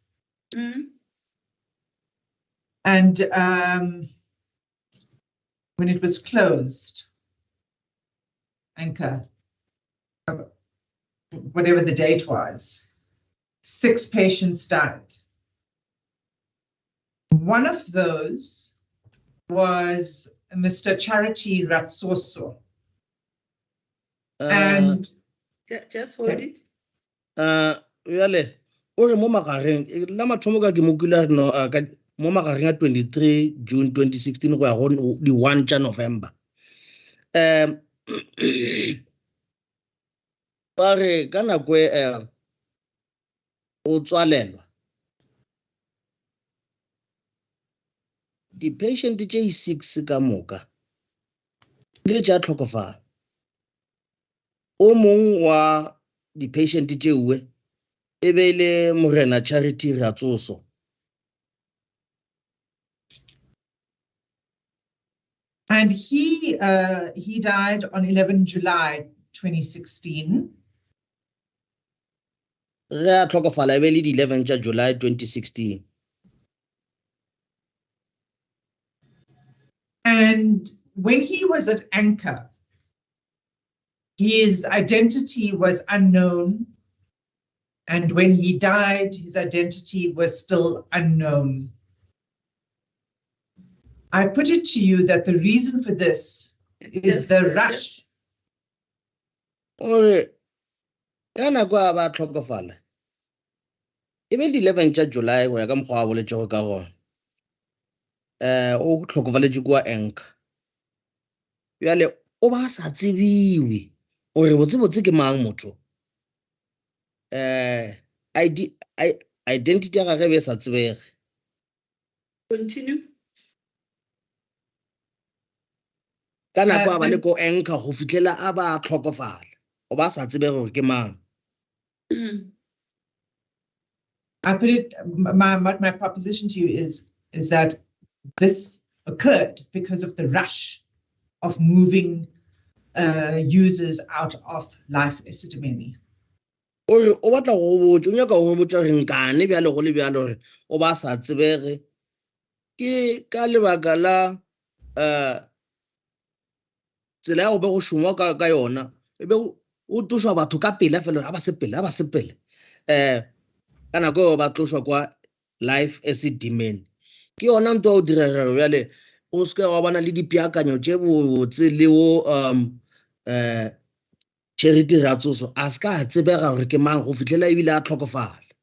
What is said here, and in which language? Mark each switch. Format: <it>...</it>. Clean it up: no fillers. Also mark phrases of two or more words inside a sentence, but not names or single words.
<en>And when it was closed, Anchor, whatever the date was, 6 patients died. One of those was Mr. Charity Ratsoso. And just hold it.</en> <nso>Really, ore mo magareng la mathomo ka ke mokula no ka mo magareng a 23 June 2016 go ya go di 1 tša November. Pare ka nako o tswalelwa di patient tše 6 ka moka le tša tlhokofala. O mong wa di patient tšewe e be le morena Charity Ratsoso.</nso> <en>And he died on 11 July 2016.</en> <nso>Re a tlhokofala e be le di 11 tša July 2016.</nso> <en>And when he was at Anchor, his identity was unknown. And when he died, his identity was still unknown. I put it to you that the reason for this is the rush.</en> <nso>Ore ka nako a ba tlhokofala e be di 11 tša July go ya ka mokgwa a boletšego ka gona. O tlhokofaletše kwa Anchor. Bjale o ba sa tsebiwe gore botsebotse ke mang motho. Identity ya gagwe be sa tsebege.</nso> <en>Continue.</en> <nso>Ka nako a ba le ko Anchor go fitlhela a ba tlhokofala o ba sa tsebege gore ke mang.</nso> <en>I put it, my proposition to you is that this occurred because of the rush of moving users out of Life Esidimeni.</en> <nso>O batla go botsa o nyaka go botsa re nkane bjalo go le bjalo re o ba sa tsebege ke ka lebaka la tsela ya go be go šongwa ka yona e be o tlošwa batho ka pela fela a ba sepele ka nako eo ba tlošwa kwa Life Esidimeni ke yona ntho o direga bjale o se ke wa bona le dipeakanyo tše botse le o charity ratsoso a se ka tsebega gore ke mang go fitlhela ebile a tlhokofala.</nso>